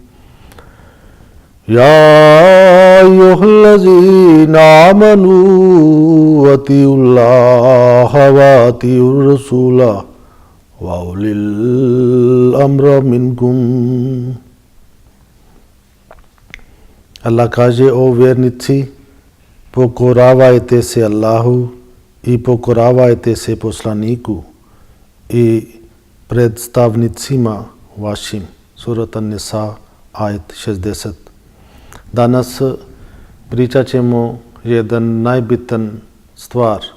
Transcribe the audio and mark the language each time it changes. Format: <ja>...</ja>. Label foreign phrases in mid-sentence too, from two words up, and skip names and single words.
<ar>يا أيها الذين آمنوا أطيعوا الله وأطيعوا الرسول وأولي الأمر منكم.</ar> <bs>Allah kaže: O vjernici, pokoravajte se Allahu i pokoravajte se poslaniku i predstavnicima vašim. Surat An-Nisa, ajet 60. Danas pričat ćemo jedan najbitan stvar.</bs>